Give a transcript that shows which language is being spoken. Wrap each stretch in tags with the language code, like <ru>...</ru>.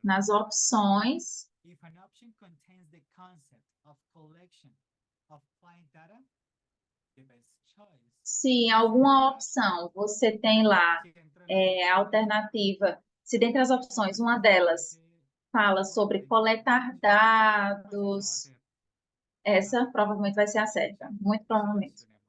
<pt>Nas opções.</pt> <en>If an option contains the concept of collection of client data, the best choice.</en> <pt>Se em alguma opção você tem lá a alternativa, se dentre as opções, uma delas fala sobre coletar dados, essa provavelmente vai ser a certa, muito provavelmente.</pt>